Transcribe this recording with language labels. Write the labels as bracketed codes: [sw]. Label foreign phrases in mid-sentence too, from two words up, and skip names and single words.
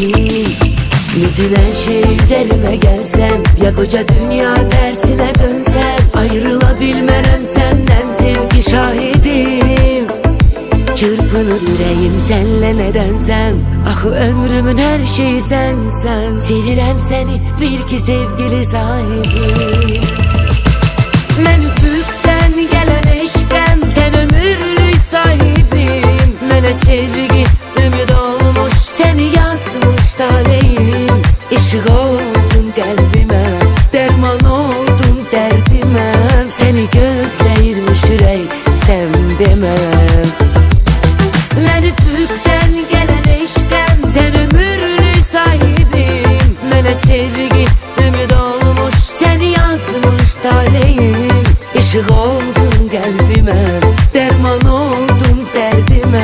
[tr] Bütün her şey üzerime gelsen, ya koca dünya tersine dönsen, ayrılabilmenen senden sevgi şahidim. Çırpınır yüreğim senle nedensen, ahı ömrümün her şeyi sensen. [az] Sevirem seni bil ki sevgili sahibim. Ben üfüqdən gələn eşqəm, sen ömürlük sahibim. Mənə sevgi ümid olmuş, seni yazmış taleyim. İşıq oldun qəlbimə, dərman oldun dərdimə. Seni gözləyirmiş ürək, sən deməm. Mən üfüqdən gələn eşqəm, sen ömürlük sahibim. Mənə sevgi ümid olmuş, seni yazmış taleyim. [tr] Işık oldun kalbime, derman oldun derdime.